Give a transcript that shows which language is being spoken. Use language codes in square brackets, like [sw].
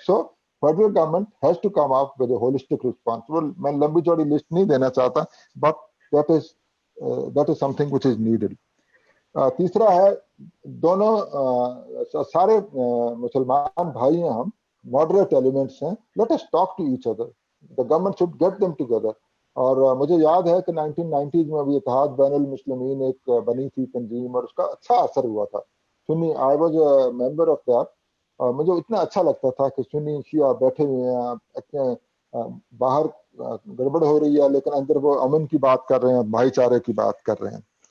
[en] So federal government has to come up with a holistic response. [hi] मैं लंबी चौड़ी list नहीं देना चाहता, but [en] that is something which is needed. [hi] तीसरा है, दोनों सारे मुसलमान भाई हैं, हम [en] moderate elements [hi] हैं. [en] Let us talk to each other. The government should get them together. [hi] और मुझे याद है कि 1990s में भी इत्तेहाद बैनुल मुस्लिमीन एक बनी थी तंजीम, और उसका अच्छा असर हुआ था. [en] Sunni, I was a member of that. [hi] मुझे इतना अच्छा लगता था कि सुन्नी शिया बैठे हुए हैं, बाहर गड़बड़ हो रही है लेकिन अंदर वो अमन की बात कर रहे हैं, भाईचारे की बात कर रहे हैं.